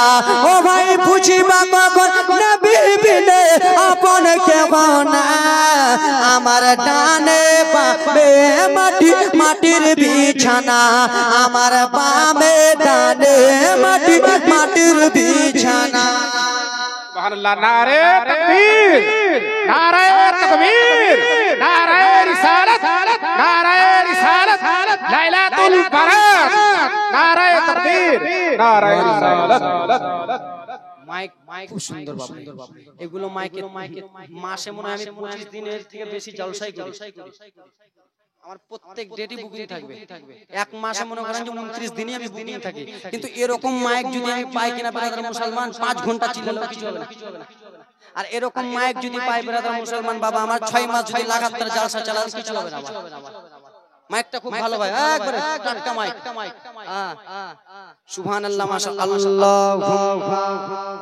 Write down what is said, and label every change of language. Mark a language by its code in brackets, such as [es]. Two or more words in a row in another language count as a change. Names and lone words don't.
[bn] ও ভাই বুঝিবা কখন নবী বিনে আপন কেহ না, আমার ডানে বামে মাটি মাটির বিছানা, আমার বামে ডানে মাটি মাটির বিছানা। [ur] سبحان اللہ نعرۂ تکبیر نعرۂ تکبیر نعرۂ رسالت لیلۃ البرات نعرۂ تکبیر نعرۂ رسالت [bn] মাইক খুব সুন্দর বাবা এগুলো মাইকে মাসে মনে হয় আমি 25 দিনের থেকে বেশি জলসাই করি আমার প্রত্যেক ডেটই বুকিং থাকবে এক মাসে মনে করেন যে 29 দিনই আমি বুকিং থাকি কিন্তু এরকম মাইক যদি আমি পাই কিনা ব্রাদার মুসলমান 5 ঘন্টা চিল্লালেও কিছু হবে না আর এরকম মাইক যদি পাই ব্রাদার মুসলমান বাবা আমার 6 মাস যদি লাগাতার জলসা চালালে কিছু হবে না মাইকটা খুব ভালো ভাই একবারে টাটকা মাইক [ar] سبحان الله ما شاء الله